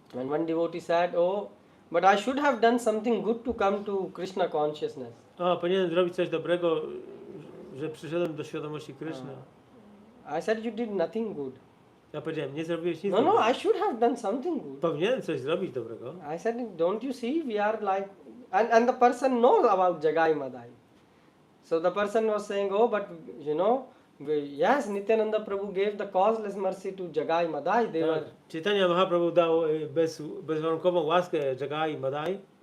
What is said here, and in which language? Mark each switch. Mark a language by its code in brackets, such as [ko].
[en] and one devotee said, "Oh, but I should have done something good to come to Krishna consciousness." [pl] Powinienem zrobić coś dobrego, że przyszedłem do świadomości Kryszny. [en] I said, "You did nothing good." [pl] Ja powiedziałem, nie zrobiłeś nic [en] No, no, [pl] dobrego. [en] I should have done something good. [pl] Powinienem coś zrobić dobrego. [en] I said, don't you see, we are like, and the person knows about Jagai Madai. So the person was saying, oh, but you know, yes, Nityananda Prabhu gave the causeless mercy to Jagai Madai. They [pl] Tak. [en] were [pl] Chaitanya Mahaprabhu dał bezwarunkową łaskę Jagai Madai